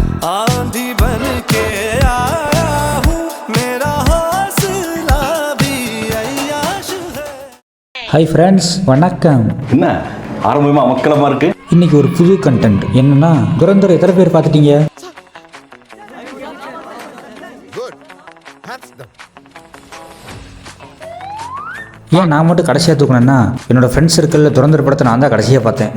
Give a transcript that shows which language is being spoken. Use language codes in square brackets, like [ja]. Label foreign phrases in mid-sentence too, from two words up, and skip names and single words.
[hi] आंधी बन के आया हूँ मेरा हौसला भी अय्याश है. [en] Hi friends, [ta] வணக்கம். என்ன ஆரம்பமா மக்களமா இருக்கு. இன்னைக்கு ஒரு புது கண்டென்ட் என்னன்னா, துரந்தர் எத்தனை பேர் பார்த்துட்டீங்க? ஏன் நான் மட்டும் கடைசியாக தூக்கணும்னா, என்னோட ஃப்ரெண்ட்ஸ் சர்க்கிளில் துரந்தர் படத்தை நான் தான் கடைசியாக பார்த்தேன்.